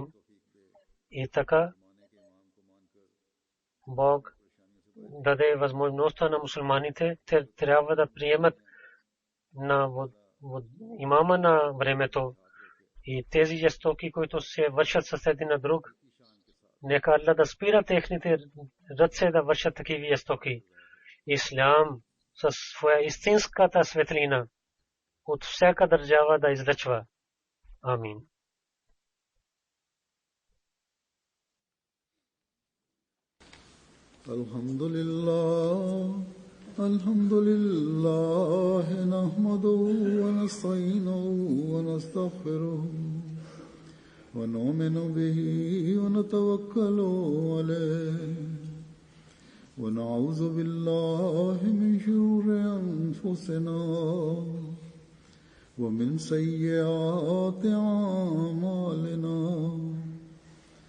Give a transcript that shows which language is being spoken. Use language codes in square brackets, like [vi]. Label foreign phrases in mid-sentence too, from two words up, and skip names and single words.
[bg] И така Бог даде възможността на мусулманите, те трябва да приемат на имама на времето и тези жестоки, които се вършат с един на друг. Нека Аллах да спира техните ръце да вършат такива жестоки. Ислам със своя истинската светлина от всяка държава да излъчва. Амин. [ar] الحمد لله نحمده ونستعينه ونستغفره ونؤمن به ونتوكل عليه ونعوذ بالله من شرور أنفسنا ومن سيئات أعمالنا